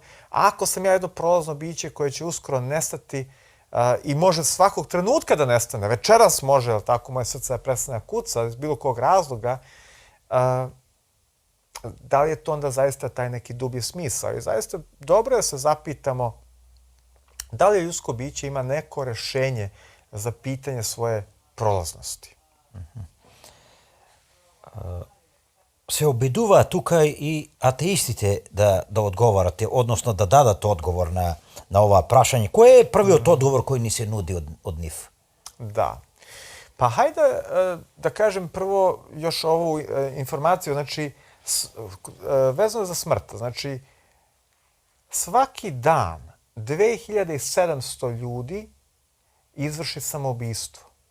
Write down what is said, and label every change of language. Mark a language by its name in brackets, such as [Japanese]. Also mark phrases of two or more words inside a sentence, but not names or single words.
[Serbian] A ako sam ja jedno prolazno biće koje će uskoro nestati i može svakog trenutka da nestane, večeras može, ali tako moje srce da prestane kuca iz bilo kog razloga, da li je to onda zaista taj neki dublji smisao? I zaista dobro je da se zapitamo da li ljudsko biće ima neko rešenje za pitanje svoje prolaznosti. [Macedonian] Се обидуваат тука и атеистите да одговарате, односно да дадат одговор на ова прашање. Кој е првиот одговор кој ни се нуди од нив? [Serbian] Da. Pa hajde da kažem prvo još ovu informaciju, znači vezano za smrt. Znači, svaki dan 2700 ljudi izvrši samoubistvo.